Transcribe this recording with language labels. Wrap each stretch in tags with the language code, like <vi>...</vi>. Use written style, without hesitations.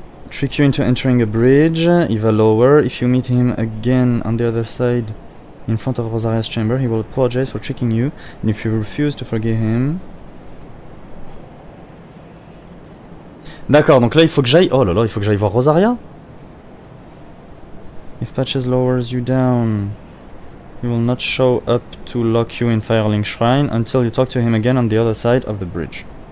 <en>Trick you into entering a bridge.</en> <fr>Il va</fr> <en>lower. If you meet him again on the other side, in front of Rosaria's chamber, he will apologize for tricking you. And if you refuse to forgive him...</en> <fr>D'accord, donc là il faut que j'aille... Oh là là, il faut que j'aille voir Rosaria.</fr> <en>If Patches lowers you down, he will not show up to lock you in Firelink Shrine until you talk to him again on the other side of the bridge.</en>